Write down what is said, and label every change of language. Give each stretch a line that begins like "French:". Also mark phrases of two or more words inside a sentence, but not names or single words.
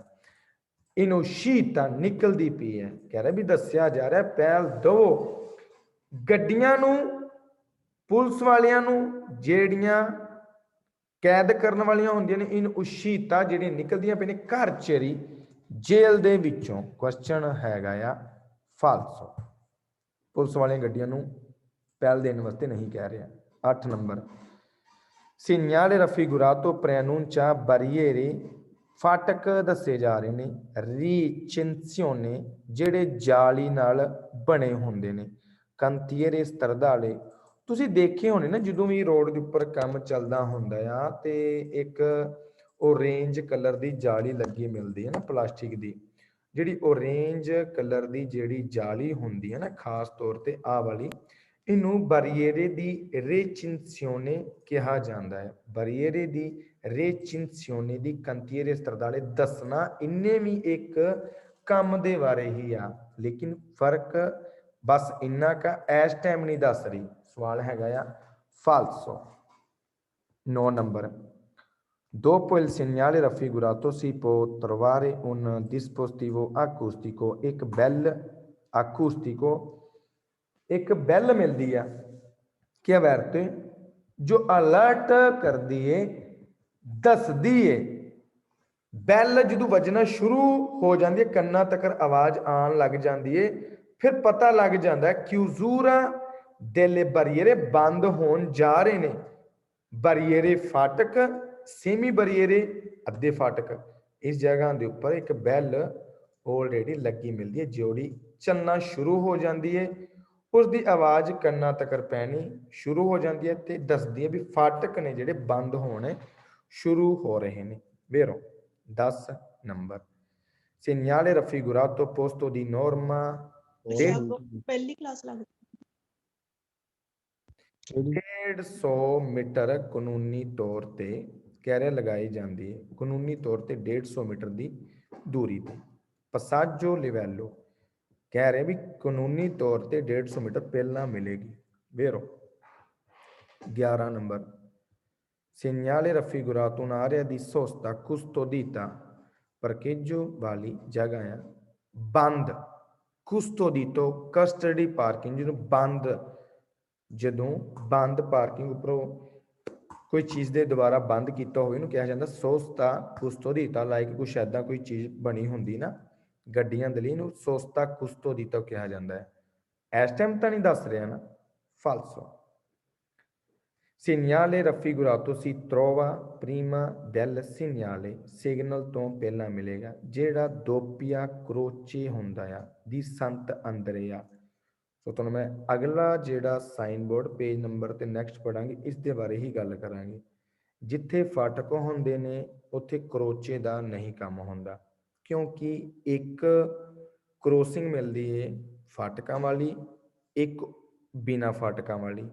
Punjabi: ਇਹਨੂੰ ਸ਼ੀਤਾ ਨਿਕਲਦੀ ਪਈ ਹੈ, ਕਹਿ ਰਿਹਾ ਵੀ ਦੱਸਿਆ ਜਾ ਰਿਹਾ ਪਹਿਲ ਦੋ ਗੱਡੀਆਂ ਨੂੰ, ਪੁਲਿਸ ਵਾਲਿਆਂ ਨੂੰ ਜਿਹੜੀਆਂ ਕੈਦ ਕਰਨ ਵਾਲੀਆਂ ਹੁੰਦੀਆਂ ਨੇ,
Italian: in uscita
Punjabi: ਜਿਹੜੀਆਂ ਨਿਕਲਦੀਆਂ ਪਈਆਂ ਨੇ ਘਰ ਚੇਰੀ ਜੇਲ੍ਹ ਦੇ ਵਿੱਚੋਂ। ਕੁਐਸਚਨ ਹੈਗਾ ਆ ਫਾਲਸੋ। ਪੁਲਿਸ ਵਾਲੀਆਂ ਗੱਡੀਆਂ ਨੂੰ ਪਹਿਲ ਦੇਣ ਵਾਸਤੇ ਨਹੀਂ ਕਹਿ ਰਿਹਾ। 8 ਨੰਬਰ,
Italian: segnale raffigurato preannuncia barriere,
Punjabi: ਫਾਟਕ ਦੱਸੇ ਜਾ ਰਹੇ ਨੇ recinzione, ਜਿਹੜੇ ਜਾਲੀ ਨਾਲ ਬਣੇ ਹੁੰਦੇ ਨੇ।
Italian: cantiere stradale,
Punjabi: ਤੁਸੀਂ ਦੇਖੇ ਹੋਣੇ ਨਾ ਜਦੋਂ ਵੀ ਰੋਡ ਦੇ ਉੱਪਰ ਕੰਮ ਚੱਲਦਾ ਹੁੰਦਾ ਆ ਤੇ ਇੱਕ orange ਕਲਰ ਦੀ ਜਾਲੀ ਲੱਗੀ ਮਿਲਦੀ ਹੈ ਨਾ ਪਲਾਸਟਿਕ ਦੀ। ਜਿਹੜੀ orange ਕਲਰ ਦੀ ਜਿਹੜੀ ਜਾਲੀ ਹੁੰਦੀ ਹੈ ਨਾ, ਖਾਸ ਤੌਰ ਤੇ ਆਹ ਵਾਲੀ, ਇਹਨੂੰ
Italian: barriere di recinzione
Punjabi: ਕਿਹਾ ਜਾਂਦਾ ਹੈ।
Italian: barriere di recinzione di cantiere stradale
Punjabi: ਦੱਸਣਾ ਇੰਨੇ ਵੀ ਇੱਕ ਕੰਮ ਦੇ ਬਾਰੇ ਹੀ ਆ, ਲੇਕਿਨ ਫਰਕ ਬਸ ਇੰਨਾ ਕਾ ਇਸ ਟਾਈਮ ਨਹੀਂ ਦੱਸ ਰਹੀ। ਸਵਾਲ ਹੈਗਾ ਆ ਫਾਲਸੋ। 9 ਨੰਬਰ,
Italian: dopo il segnale raffigurato si può trovare un dispositivo acustico,
Punjabi: ਇੱਕ bell acustico ਇੱਕ ਬੈਲ ਮਿਲਦੀ ਆ ਕਿ averte ਜੋ ਅਲਰਟ ਕਰਦੀ ਏ, ਦੱਸਦੀ ਏ। ਬੈਲ ਜਦੋਂ ਵੱਜਣਾ ਸ਼ੁਰੂ ਹੋ ਜਾਂਦੀ ਹੈ, ਕੰਨਾਂ ਤੱਕ ਆਵਾਜ਼ ਆਉਣ ਲੱਗ ਜਾਂਦੀ ਏ, ਫਿਰ ਪਤਾ ਲੱਗ ਜਾਂਦਾ
Italian: chiusura delle barriere,
Punjabi: ਬੰਦ ਹੋਣ ਜਾ ਰਹੇ ਨੇ। ਬਰੀਏਰੇ ਫਾਟਕ,
Italian: semi barriere
Punjabi: ਅੱਧੇ ਫਾਟਕ। ਇਸ ਜਗ੍ਹਾ ਦੇ ਉੱਪਰ ਇੱਕ ਬੈਲ ਆਲਰੇਡੀ ਲੱਗੀ ਮਿਲਦੀ ਹੈ, ਜਿਹੜੀ ਚੱਲਣਾ ਸ਼ੁਰੂ ਹੋ ਜਾਂਦੀ ਹੈ। ਉਸ ਦੀ ਆਵਾਜ਼ ਕੰਨਾਂ ਤੱਕ ਪੈਣੀ ਸ਼ੁਰੂ ਹੋ ਜਾਂਦੀ ਹੈ ਤੇ ਦੱਸਦੀ ਹੈ ਵੀ ਫਾਟਕ ਨੇ ਜਿਹੜੇ ਬੰਦ ਹੋਣੇ ਸ਼ੁਰੂ ਹੋ ਰਹੇ ਨੇ।
Italian: vero 10 ਨੰਬਰ segnale raffigurato posto di norma
Punjabi: ਪਹਿਲੀ ਕਲਾਸ ਲੱਗ 150 ਮੀਟਰ ਕਾਨੂੰਨੀ ਤੌਰ ਤੇ ਕਹਿ ਰਿਹਾ ਲਗਾਈ ਜਾਂਦੀ ਹੈ, ਕਾਨੂੰਨੀ ਤੌਰ ਤੇ 150 ਮੀਟਰ ਦੀ ਦੂਰੀ ਤੇ।
Italian: passaggio livello
Punjabi: ਕਹਿ ਰਹੇ ਵੀ ਕਾਨੂੰਨੀ ਤੌਰ ਤੇ 150 ਮੀਟਰ ਪਹਿਲਾਂ ਮਿਲੇਗੀ।
Italian: vero 11 ਨੰਬਰ segnale raffigurato un'area di sosta custodita, parcheggio
Punjabi: ਵਾਲੀ ਜਗ੍ਹਾ ਆ ਬੰਦ।
English: custodito custody parking,
Punjabi: ਜਿਹਨੂੰ ਬੰਦ, ਜਦੋਂ ਬੰਦ ਪਾਰਕਿੰਗ ਉੱਪਰੋਂ ਕੋਈ ਚੀਜ਼ ਦੇ ਦੁਆਰਾ ਬੰਦ ਕੀਤਾ ਹੋਵੇ ਇਹਨੂੰ ਕਿਹਾ ਜਾਂਦਾ
Italian: sosta custodita,
Punjabi: ਲਾਈਕ ਕੁਛ ਏਦਾਂ ਕੋਈ ਚੀਜ਼ ਬਣੀ ਹੁੰਦੀ ਨਾ ਗੱਡੀਆਂ ਦੇ ਲਈ, ਇਹਨੂੰ
Italian: sosta custodita
Punjabi: ਕਿਹਾ ਜਾਂਦਾ ਹੈ। ਇਸ ਟਾਈਮ ਤਾਂ ਨਹੀਂ ਦੱਸ ਰਿਹਾ ਨਾ,
Italian: falso। segnale raffigurato si trova prima del segnale,
Punjabi: ਸਿਗਨਲ ਤੋਂ ਪਹਿਲਾਂ ਮਿਲੇਗਾ। ਜਿਹੜਾ
Italian: doppia croce
Punjabi: ਹੁੰਦਾ ਆ ਦੀ ਸੰਤ ਅੰਦਰਿਆ। ਸੋ ਤੁਹਾਨੂੰ ਮੈਂ ਅਗਲਾ ਜਿਹੜਾ ਸਾਈਨ ਬੋਰਡ ਪੇਜ ਨੰਬਰ ਤੇ ਨੈਕਸਟ ਪੜਾਂਗੇ, ਇਸ ਦੇ ਬਾਰੇ ਹੀ ਗੱਲ ਕਰਾਂਗੇ। ਜਿੱਥੇ ਫਾਟਕ ਹੁੰਦੇ ਨੇ ਉੱਥੇ ਕਰੋਚੇ ਦਾ ਨਹੀਂ ਕੰਮ ਹੁੰਦਾ, ਕਿਉਂਕਿ ਇੱਕ ਕ੍ਰੋਸਿੰਗ ਮਿਲਦੀ ਹੈ ਫਾਟਕਾਂ ਵਾਲੀ, ਇੱਕ ਬਿਨਾਂ ਫਾਟਕਾਂ ਵਾਲੀ।